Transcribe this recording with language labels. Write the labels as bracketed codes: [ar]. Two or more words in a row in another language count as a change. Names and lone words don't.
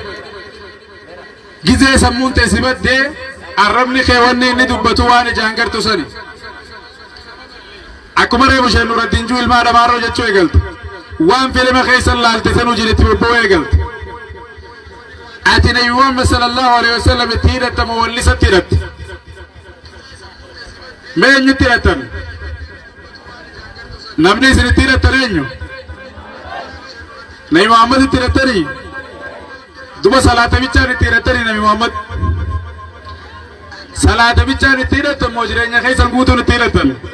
[om] Gizee sammuun teessi baddee arrabni kee wanni inni dubbatu waan ijaan gartu sani. Akkuma reefu isheen Nuraddiin Juu ilmaa Dhamaaroo jechuu eegalte. Waan filima keessan laalte sanuu jiretti bobboo eegalte. Ati Nabi Muhammad [ar] صلى الله عليه وسلم [om] itti hidhatta moo wallisatti hidhatte? Mee eenyutti hidhattan? namni isin itti hidhattan eenyu? Nabi Muhammad itti hidhattanii? Duba salaata bichaan itti hidhattanii Nabi Muhammad? Salaata bichaan itti hidhattan moo jireenya keessan guutuun itti hidhattan?